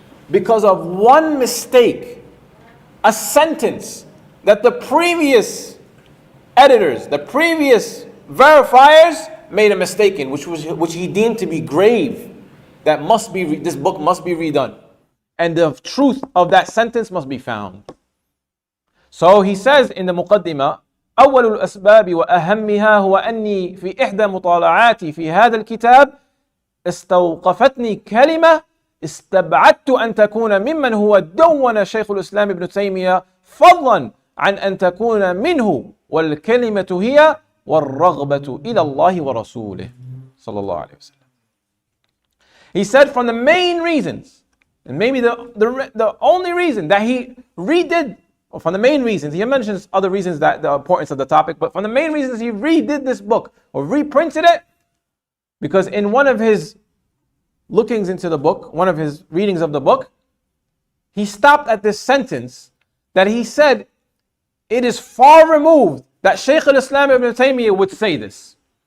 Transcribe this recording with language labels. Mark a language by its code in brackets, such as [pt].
[en] Because of one mistake, a sentence that the previous editors, the previous verifiers made a mistake in, which he deemed to be grave. That this book must be redone, and the truth of that sentence must be found. So he says in the muqaddimah, [ar] أول الأسباب وأهمها هو أني في إحدى مطالعاتي في هذا الكتاب استوقفتني كلمة استبعدت أن تكون ممن هو دون شيخ الإسلام ابن تيمية فضلا عن أن تكون منه، والكلمة هي والرغبة إلى الله ورسوله صلى الله عليه وسلم. [en] He said from the main reasons, and maybe the only reason that he redid, or from the main reasons, he mentions other reasons that the importance of the topic, but from the main reasons he redid this book, or reprinted it, because in one of his lookings into the book, one of his readings of the book, he stopped at this sentence that he said, it is far removed that Shaykh al-Islam ibn Taymiyyah would say this.